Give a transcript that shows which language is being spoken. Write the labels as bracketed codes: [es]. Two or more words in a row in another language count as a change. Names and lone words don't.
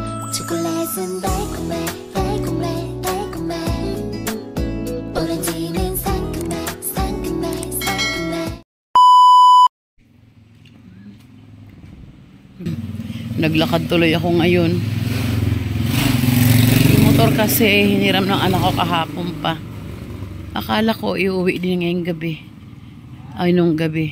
[ko] 초콜릿은 달콤해 달콤해 달콤해 오렌지는 상큼해 상큼해 상큼해. [tl] Naglakad tuloy ako ngayon. Yung motor kasi hiniram ng anak ko kahapon pa. Akala ko iuwi din ngayong gabi. Ay, nung gabi.